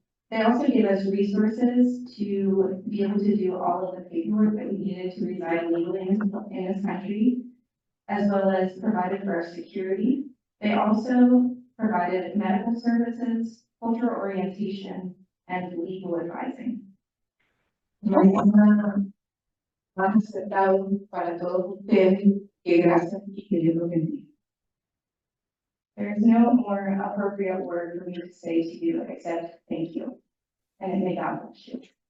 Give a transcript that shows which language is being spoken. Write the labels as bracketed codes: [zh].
[en] They also gave us resources to be able to do all of the paperwork that we needed to reside legally in this country, as well as provided for our security. They also provided medical services, cultural orientation, and legal advising. [es] No hay nada más acertado para todos ustedes que gracias y que Dios los bendiga. [en] There is no more appropriate word for me to say to you except thank you. And may God bless you.